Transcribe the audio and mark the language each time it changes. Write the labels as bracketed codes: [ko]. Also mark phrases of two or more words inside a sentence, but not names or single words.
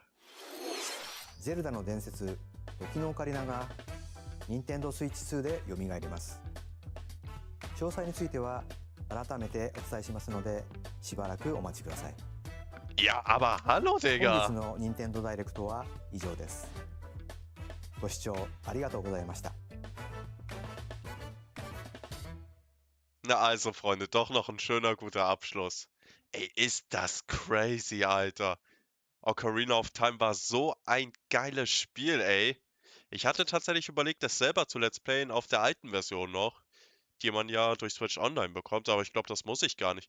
[ja] ゼルダの伝説、時のオカリナが任天堂スイッチ2で蘇ります。詳細については改めてお伝えしますので、しばらくお待ちください。 [de] Ja, aber hallo, Digga! [ja] 本日の任天堂ダイレクトは以上です。ご視聴ありがとうございました。 [de] Na also, Freunde, doch noch ein schöner, guter Abschluss. Ey, ist das crazy, Alter. Ocarina of Time war so ein geiles Spiel, ey. Ich hatte tatsächlich überlegt, das selber zu Let's Playen auf der alten Version noch, die man ja durch Switch Online bekommt, aber ich glaube, das muss ich gar nicht.